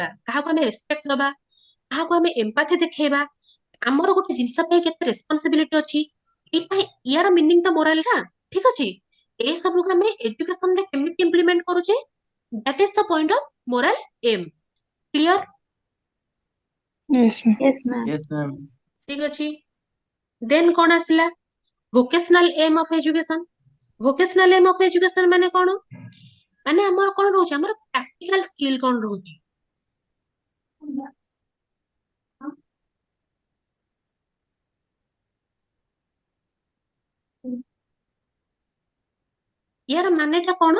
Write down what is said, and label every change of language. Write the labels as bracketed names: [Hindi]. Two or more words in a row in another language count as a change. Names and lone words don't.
[Odia] କାହାକୁ ଆମେ ରେସ୍ପେକ୍ଟ ଦବା, କାହାକୁ ଆମେ ଏମ୍ପାଥି ଦେଖେଇବା, ଆମର ଗୋଟେ ଜିନିଷ ପାଇଁ କେତେ ରେସ୍ପନ୍ସିବିଲିଟି ଅଛି, ଏଇଟା ୟାର ମିନିଂ ତ ମୋରାଲ ଟା, ଠିକ ଅଛି। ଏ ସବୁକୁ ଆମେ ଏଜୁକେସନ ରେ କେମିତି ଇମ୍ପ୍ଲିମେଣ୍ଟ କରୁଛେ, [English] that is the point of moral aim. [Odia] କ୍ଲିୟର? [English] Yes, ma'am. Yes, ma'am. Yes, ma'am. [Odia] ଠିକ ଅଛି। ଦେନ୍ କଣ ଆସିଲା? [English] vocational aim of education. vocational aim of education [Odia] ମାନେ କଣ? ମାନେ ଆମର କଣ ରହୁଛି? ଆମର [English] practical skill [Odia] କଣ ରହୁଛି? ୟାର ମାନେଟା କଣ?